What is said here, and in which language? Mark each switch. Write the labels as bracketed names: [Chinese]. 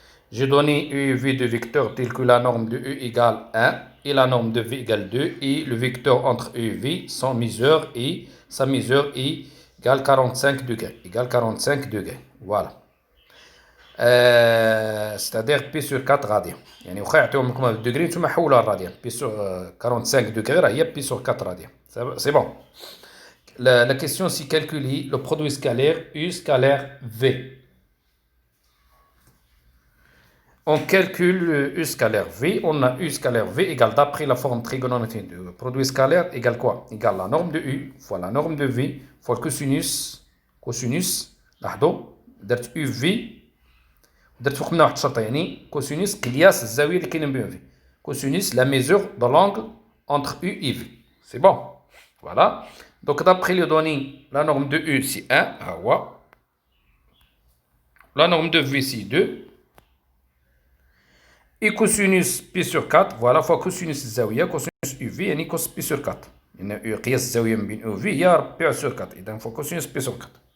[French] J'ai donné U et V de vecteurs tels que la norme de U égale 1 et la norme de V égale 2 et le vecteur entre U et V, sa mesure égale 45 degrés. Égale 45 degrés. Voilà. C'est-à-dire P sur 4 radians. [Arabic] يعني واخا يعطيوهم لكم هذا الدوغري نتوما حولوها للراديان. [French] P sur 45 degrés [Arabic] راه هي [French] P sur 4 radians. C'est bon. La question c'est calculer le produit scalaire U scalaire V. On calcule U scalaire V. On a U scalaire V égale d'après la forme trigonométrique du produit scalaire égale quoi? Égale la norme de U fois la norme de V fois le cosinus [Arabic] لاحظوا درت UV درت فوق منها واحد الشرطه يعني كوسينوس قياس الزاويه اللي كاينين بين في كوسينوس لا ميزور دو لانغل [French] entre U et V. C'est bon. Voilà. Donc d'après les données, la norme de U c'est 1, la norme de V c'est 2 et cosinus P sur 4 voilà fois cosinus الزاويه cosinus UV يعني cos P sur 4 [Arabic] يعني قياس الزاويه من بين U V هي [French] P sur 4 اذا fois cosinus P sur 4.